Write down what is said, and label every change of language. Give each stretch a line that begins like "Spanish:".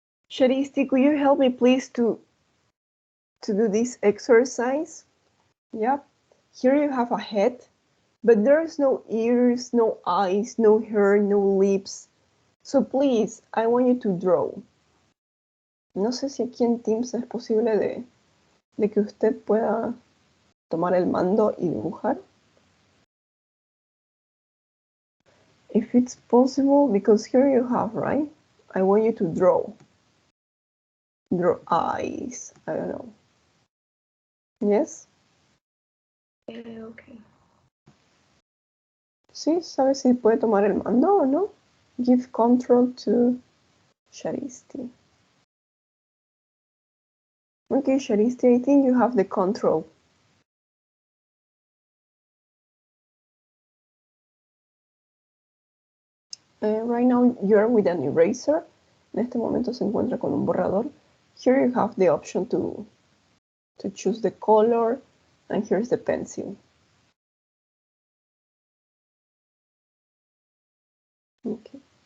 English: Sharisti, could you help me please to do this exercise? Yep. Here you have a head, but there's no ears, no eyes, no hair, no lips. So please, I want you to draw.
Spanish: No sé si aquí en Teams es posible de que usted pueda tomar el mando y dibujar.
English: If it's possible, because here you have, right? I want you to draw. Draw eyes. I don't know. Yes? Okay.
Spanish: Sí, ¿sabe si puede tomar el mando o no?
English: Give control to Sharisti. Okay, Sharisti, I think you have the control. Right now you're with an eraser.
Spanish: En este momento se encuentra con un borrador.
English: Here you have the option to choose the color, and here's the pencil. Okay.